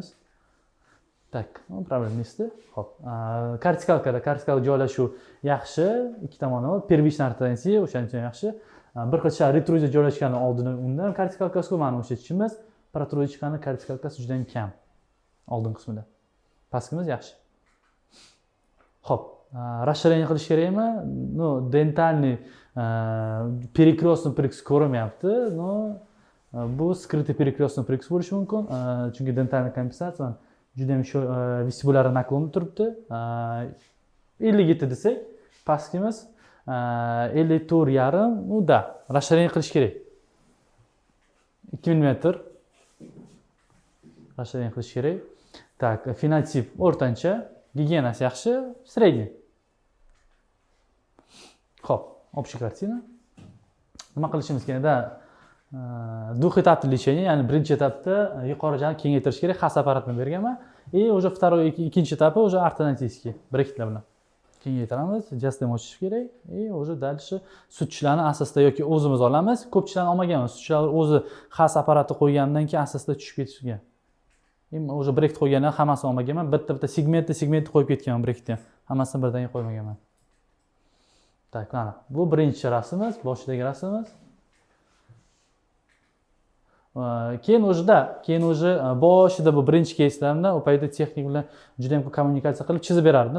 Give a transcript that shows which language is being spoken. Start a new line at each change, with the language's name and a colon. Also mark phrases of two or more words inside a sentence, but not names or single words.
Uzbek: Bunga qaraymiz. Tak, problem nesti? Xo'p, kartikalka joylashuv yaxshi, ikki tomonlama первичный ortodoksiya o'shaning uchun yaxshi. Bir xil retruziya joylashgani undan kartikalkasi mana o'sha ishimiz, protruzichkani kartikalkasi juda ham kam oldin qismida. Pastimiz yaxshi. Xo'p, расширение qilish kerakmi?
Russian: Но, дентальный перекрестный прикус ko'rinmayapti. No, bu скрытый перекрестный прикус
Uzbek: bo'lishi mumkin. Chunki dentalniy kompensatsiya juda ham vestibulyar naklonda turibdi. 57 desak, pastimiz 54,5,
Russian: ну да, расширение
Uzbek: qilish kerak. 2 mm расширение qilish kerak. Так, fenotip o'rtancha, gigiyenasi yaxshi, средний. Xo'p,
Russian: общая kартина.
Uzbek: Nima qilishimiz kerak?
Russian: Двухэтапный лечение,
Uzbek: ya'ni birinchi etapda yuqori jani kengaytirish kerak, xas apparatni berganman.
Russian: И уже
Uzbek: ikkinchi etapi уже ortodontiskiy breketlar bilan kengaytiramiz, diastem ochish kerak.
Russian: И уже дальше
Uzbek: sutchilarni asosida yoki o'zimiz olamiz. Ko'pchiliklarni olmaganman. Sutchilar o'zi xas apparati qo'ygandan keyin asosida tushib ketishgan. Уже breket qo'ygandan hammasini olmaganman. Bitta segmentni qo'yib ketganman breketni. Hammasini birdan qo'ymaganman. Tak, mana. Bu birinchi rasmimiz, boshidagi rasmimiz. Keyin уже boshida bu birinchi keyslarni u paytda texnik bilan juda ham ko'p kommunikatsiya qilib chizib berardim.